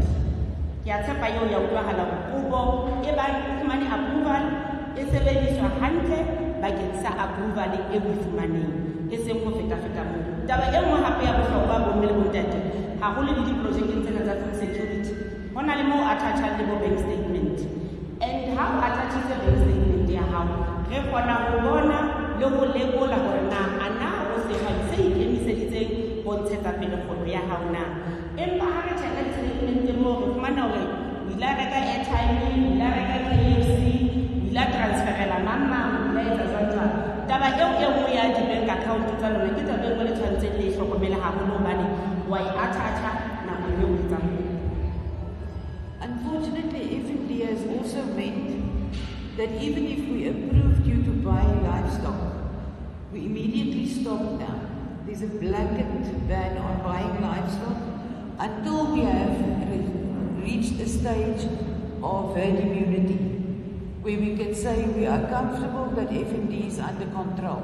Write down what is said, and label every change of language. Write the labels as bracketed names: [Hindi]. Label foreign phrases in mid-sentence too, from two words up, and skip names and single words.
[Southern Sotho] Ke a tshepa eo ya utlwahala hore kopo e ba fumane approval e sebediswa hantle bakeng sa approval e o e fumaneng, e seng ho feta moo. Taba e nngwe hape ya bohlokwa bo mme le bontate, haholo le diprojekeng tsena tsa [English] food security, [Southern Sotho] ho na le moo attachang le bo [English] bank statement, [Southern Sotho] and ha o attachitse [English] bank statement [Southern Sotho] ya ya hao re kgona go bona le go lekola gore na ana o sehwai se ikemiseditseng go ntshetsa pele kgwebo ya hao na empa ha re check treatment mo re fumana gore o ile reka airtime o ile reka KFC o ile transferela mama o ile etsa jwang taba eo e nngwe ya [English] di-bank account [Southern Sotho] tsa lona ke taba eo le tshwanetseng le hlokomele haholo hobane wa e attach-a nakong eo o etsang. [English] Unfortunately, F&D has also meant that even if we approved you to buy livestock, we immediately stop now. There's a blanket ban on buying livestock until we have reached a stage of herd immunity, where we can say we are comfortable that F&D is under control.